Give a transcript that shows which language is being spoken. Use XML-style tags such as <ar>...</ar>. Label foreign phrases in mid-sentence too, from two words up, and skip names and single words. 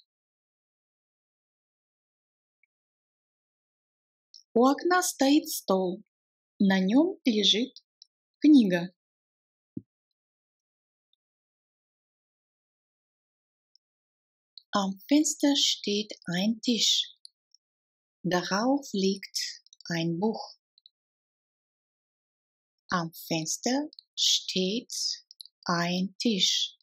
<ru>У окна стоит стол. На нем лежит книга.</ru> <de>Am Fenster steht ein Tisch. Darauf liegt ein Buch. Am Fenster steht ein Tisch.</de>